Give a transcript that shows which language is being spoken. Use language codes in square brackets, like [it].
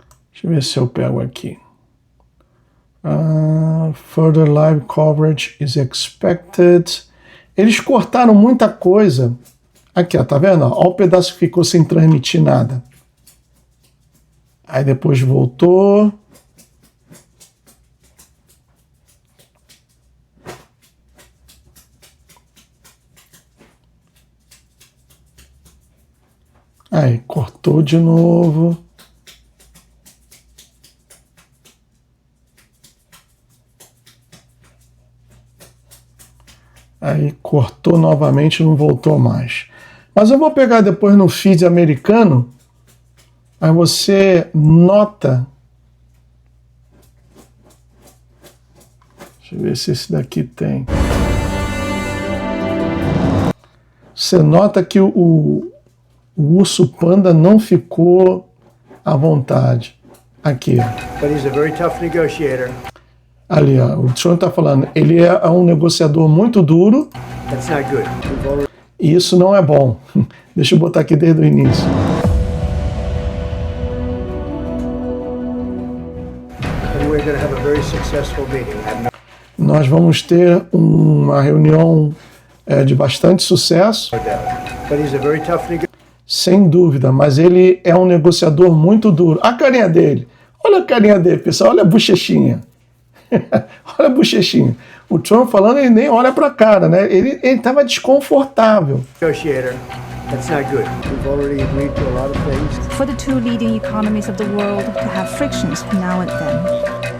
[pt] Deixa eu ver se eu pego aqui. [en] Further live coverage is expected. [pt] Eles cortaram muita coisa. Aqui, ó, tá vendo? Olha o pedaço que ficou sem transmitir nada. Aí depois voltou. Aí cortou de novo. Aí cortou novamente e não voltou mais. Mas eu vou pegar depois no feed americano. Aí você nota. Deixa eu ver se esse daqui tem. Você nota que o urso panda não ficou à vontade. Aqui. [en] But he's a very tough negotiator. [pt] Ali, ó, o Trump está falando, ele é um negociador muito duro. [en] That's not good. [pt] E isso não é bom. Deixa eu botar aqui desde o início. [en] And we're going to have a very successful meeting. [pt] Nós vamos ter uma reunião de bastante sucesso. [en] But he's a very tough negotiator. [pt] Sem dúvida, mas ele é um negociador muito duro. A carinha dele. Olha a carinha dele, pessoal. Olha a bochechinha. Olha a bochechinha. O Trump falando, ele nem olha pra cara, né? Ele estava desconfortável. [en] Negotiator. That's not good. We've already agreed to a lot of things. For the two leading economies of the world to have frictions now and then.